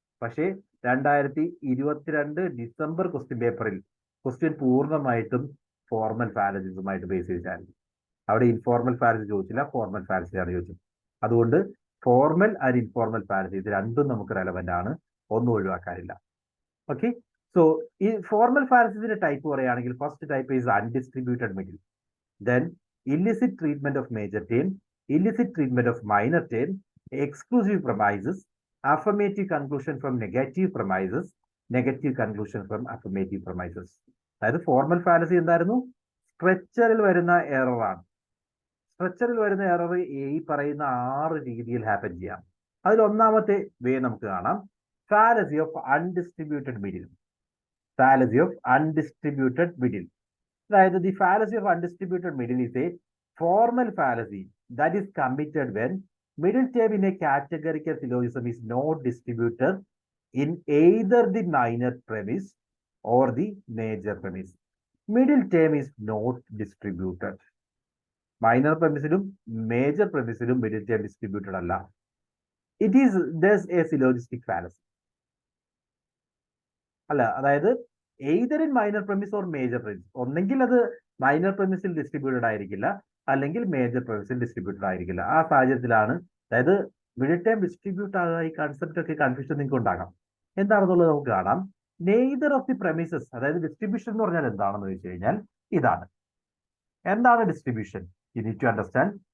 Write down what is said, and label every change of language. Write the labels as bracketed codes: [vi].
[ml] പക്ഷേ 2022 December question പേപ്പറിൽ question പൂർണ്ണമായിട്ടും ഫോർമൽ ഫാലസീസുമായിട്ട് ബേസ് ചെയ്തിട്ടായിരുന്നു. അവിടെ ഇൻഫോർമൽ ഫാലസി ചോദിച്ചില്ല, ഫോർമൽ ഫാലസിയാണ് ചോദിച്ചത്. അതുകൊണ്ട് ഫോർമൽ ആൻഡ് ഇൻഫോർമൽ ഫാലസി ഇത് രണ്ടും നമുക്ക് റെലവെന്റ് ആണ്, ഒന്നും ഒഴിവാക്കാനില്ല. ഓക്കെ. സോ ഈ ഫോർമൽ ഫാലസീസിന്റെ ടൈപ്പ് പറയുകയാണെങ്കിൽ [en] First type is undistributed middle. Then illicit treatment of major term, illicit treatment of minor term, exclusive premises, affirmative conclusion from negative premises, negative conclusion from affirmative premises. [ml] അതായത് formal fallacy എന്തായിരുന്നു? സ്ട്രക്ചറിൽ വരുന്ന എററാണ്. സ്ട്രക്ചറിൽ വരുന്ന error ഈ പറയുന്ന 6 രീതിയിൽ happen ചെയ്യാം. അതിൽ ഒന്നാമത്തെ വേ നമുക്ക് കാണാം, fallacy of undistributed middle. Fallacy of undistributed middle. [en] അതായത് the fallacy of undistributed middle is a formal fallacy that is committed when middle term in a categorical syllogism is not distributed in either the minor premise or the major premise. Middle term is not distributed. [ml] Minor premise-ലും major premise-ലും middle term distributed അല്ല. [en] It is thus a syllogistic fallacy. [ml] അല്ല, അതായത് [en] either in minor premise or major premise. [ml] ഒന്നെങ്കിൽ അത് minor premise-ൽ distributed ആയിരിക്കില്ല, അല്ലെങ്കിൽ major premise-ൽ distributed ആയിരിക്കില്ല. ആ സാഹചര്യത്തിലാണ്, അതായത് മിഡിൽ ടൈം ഡിസ്ട്രിബ്യൂട്ട് ആകുക, ഈ കൺസെപ്റ്റ് ഒക്കെ കൺഫ്യൂഷൻ നിങ്ങൾക്ക് ഉണ്ടാകാം. എന്താണെന്നുള്ളത് നമുക്ക് കാണാം. നെയ്തർ ഓഫ് ദി പ്രമിസസ്, അതായത് ഡിസ്ട്രിബ്യൂഷൻ എന്ന് പറഞ്ഞാൽ എന്താണെന്ന് ചോദിച്ചു കഴിഞ്ഞാൽ ഇതാണ്. എന്താണ് distribution? [en] You need to understand.